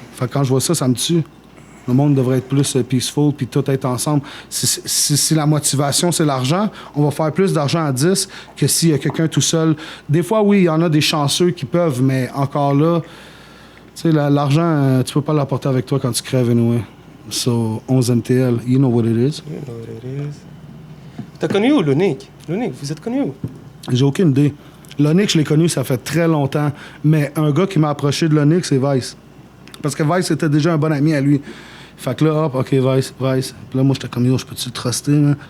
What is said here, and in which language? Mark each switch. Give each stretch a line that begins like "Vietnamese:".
French: Fait que quand je vois ça, ça me tue. Le monde devrait être plus peaceful puis tout être ensemble. Si la motivation, c'est l'argent, on va faire plus d'argent à 10 que s'il y a quelqu'un tout seul. Des fois, oui, il y en a des chanceux qui peuvent, mais encore là, tu sais, l'argent, tu peux pas l'apporter avec toi quand tu crèves, anyway.
English: So, 11 MTL, you know what it is. You know what it is.
French: T'as connu où,
English: Lonic?
French: Lonic, vous êtes connu où? J'ai aucune idée. Lonic, je l'ai connu, ça fait très longtemps. Mais un gars qui m'a approché de Lonic, c'est Vice. Parce que Vice était déjà un bon ami à lui. Fait que là, hop, OK, Vice. Puis là, moi, j'étais comme, yo, je peux-tu le truster, man?